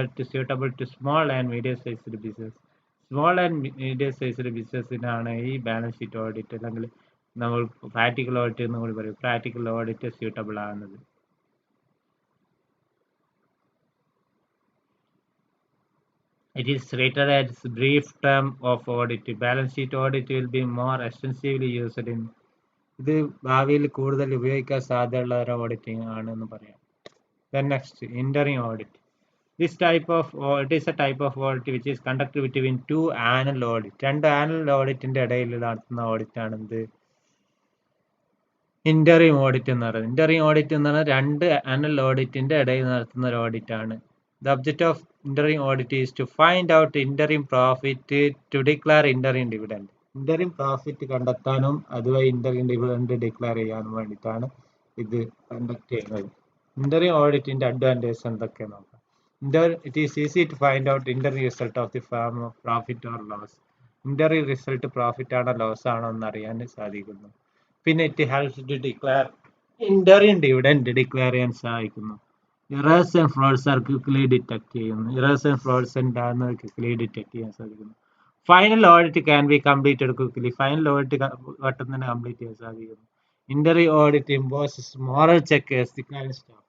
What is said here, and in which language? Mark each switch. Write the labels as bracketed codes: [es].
[en] Suitable to small and medium sized business. [ml] Small and medium sized ബിസിനസ്സിനാണ് ഈ balance sheet audit അല്ലെങ്കിൽ നമ്മൾ practical audit എന്ന് കൂടി പറയും, പ്രാക്ടിക്കൽ ഓഡിറ്റ് സ്യൂട്ടബിൾ ആകുന്നത്. [en] It is rated as brief term of audit. Balance sheet audit will be more extensively used in. [ml] ഇത് ഭാവിയിൽ കൂടുതൽ ഉപയോഗിക്കാൻ സാധ്യതയുള്ള ഒരു ഓഡിറ്റിംഗ് ആണെന്ന് പറയാം. [en] Then next, interim audit. It is a type of audit which is conducted between two annual audit. [ml] രണ്ട് annual auditന്റെ ഇടയിൽ നടത്തുന്ന ഓഡിറ്റ് ആണ് എന്ത് ഇന്ററിം ഓഡിറ്റ് എന്ന് പറയുന്നത്. ഇന്ററിം ഓഡിറ്റ് എന്ന് പറഞ്ഞാൽ രണ്ട് annual auditന്റെ ഇടയിൽ നടത്തുന്ന ഒരു ഓഡിറ്റ് ആണ്. [en] The object of interim audit is to find out interim profit to declare interim dividend. [ml] Interim profit കണ്ടെത്താനും അതുവഴി interim dividend ഡിക്ലെയർ ചെയ്യാനും വേണ്ടിയിട്ടാണ് ഇത് കണ്ടക്ട് ചെയ്യുന്നത്. Interim auditന്റെ അഡ്വാൻറ്റേജ് എന്തൊക്കെ നോക്കാം. [en] It is easy to find out interim result of the firm of profit or loss. [ml] Interim result profit ആണോ loss ആണോ എന്ന് അറിയാൻ സാധിക്കുന്നു. പിന്നെ [en] it helps to declare interim dividend [ml] declare ചെയ്യാൻ സഹായിക്കുന്നു. [en] Errors and frauds are quickly detect [ml] ചെയ്യുന്നു. [en] Errors and frauds [ml] ഉണ്ടാകുന്നത് [en] quickly detect [ml] ചെയ്യാൻ സാധിക്കുന്നു. [en] Final audit can be completed quickly. [ml] Final audit പെട്ടെന്ന് തന്നെ കംപ്ലീറ്റ് ചെയ്യാൻ സാധിക്കുന്നു. [en] Interim audit imposes moral check as the client staff.